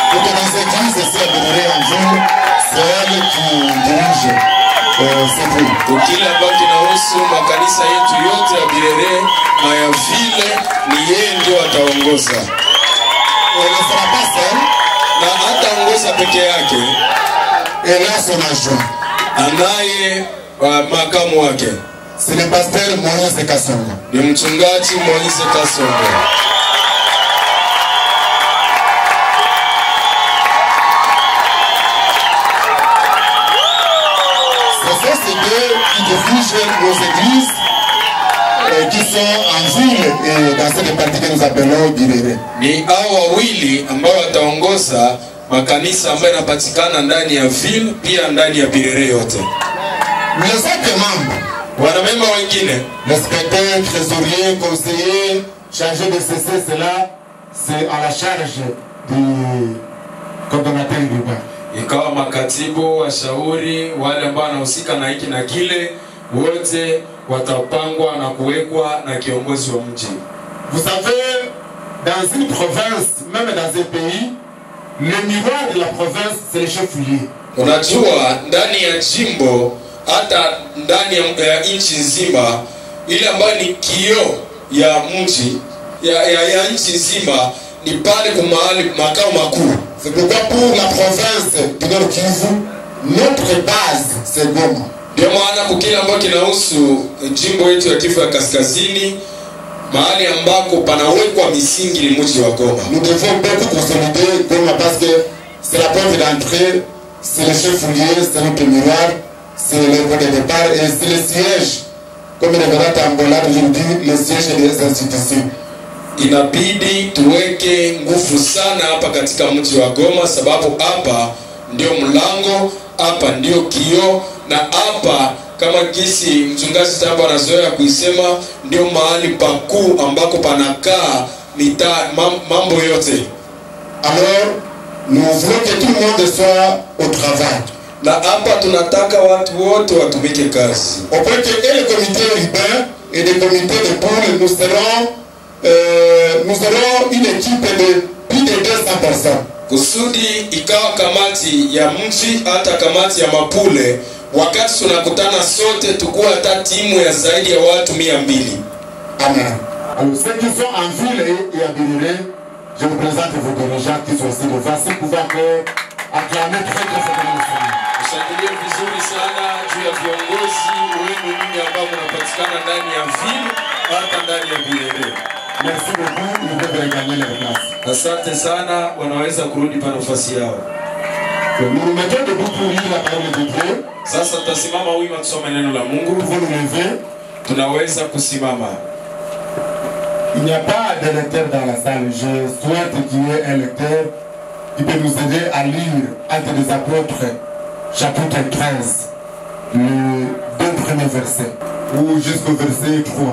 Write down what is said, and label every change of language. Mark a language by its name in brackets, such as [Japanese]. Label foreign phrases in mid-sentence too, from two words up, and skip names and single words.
[Swahili] Kile ambacho kinahusu makanisa yetu yote ya Birere na ya vile ni yeye ndio ataongoza. Na hataongoza peke yake. Anaye makamu wake. [French] C'est le pasteur Moïse Kassongo. [Swahili] Ni mchungaji Moïse Kassongo. [French] Ce sont ces deux qui dirigent nos églises qui sont en ville et dans cette partie que nous appelons Birere. [Swahili] Ni hao wawili ambao wataongoza makanisa ambayo yanapatikana ndani ya ville pia ndani ya Birere yote. [French] Les autres membres, [Swahili] wanamemba wengine, [French] les secrétaires, trésoriers, conseillers, chargés de ceci, cela, c'est à la charge du coordonnateur urbain. [Swahili] Ikawa makatibu, washauri, wale ambao wanahusika na hiki na kile, wote watapangwa na kuwekwa na kiongozi wa mji. [French] Vous savez, dans une province, même dans un pays, le miroir de la province, c'est le chef-lieu. [Swahili] Unajua, ndani ya jimbo, hata ndani ya nchi nzima, ile ambayo ni kioo ya mji, ya nchi nzima, ni pale kwa mahali makao makuu. [French] C'est pourquoi pour la province du Nord Kivu, notre base, c'est Goma. [Swahili] Ndio maana kwa kile ambacho kinahusu jimbo yetu ya Kivu ya Kaskazini, mahali ambako panawekwa misingi ni mji wa Goma. [French] Nous devons beaucoup consolider Goma parce que c'est la porte d'entrée, c'est le chef-lieu, c'est notre miroir, c'est le point de départ et c'est le siège, comme le verra Tambola aujourd'hui, le siège des institutions. [Swahili] Inabidi tuweke nguvu sana hapa katika mji wa Goma, sababu hapa ndio mlango, hapa ndio kioo, na hapa kama kisi mchungaji Tamba anazoea kuisema ndio mahali pakuu ambako panakaa mambo yote. [French] Alors, nous voulons que tout le monde soit au travail. [Swahili] Na hapa tunataka watu wote watumike kazi. [French] Au point que les comités urbains et les comités de pôle, nous serons une équipe de plus de 200 personnes. [Swahili] Kusudi ikawa kamati ya mji hata kamati ya mapule, wakati tunakutana sote tukua hata timu ya zaidi ya watu 200. Amen. [French] Alors ceux qui sont en ville et à Birere, je vous présente vos dirigeants qui sont ici devant. Si vous pouvez encore acclamer très très fortement. [Swahili] Mshangilie vizuri sana juu ya viongozi wenu ninyi ambao mnapatikana ndani ya ville hata ndani ya Birere. [French] Merci beaucoup, ils peuvent regagner leur place. [Swahili] Asante sana, wanaweza kurudi pa nafasi yao. [French] Nous nous mettons debout pour lire la parole de Dieu. [Swahili] Sasa tutasimama wima tusome neno la Mungu. [French] Vous nous levez. [Swahili] Tunaweza kusimama. [French] Il n'y a pas de lecteur dans la salle. Je souhaite qu'il y ait un lecteur qui peut nous aider à lire Actes des Apôtres, chapitre 13, les 2 premiers versets, ou jusqu'au verset 3.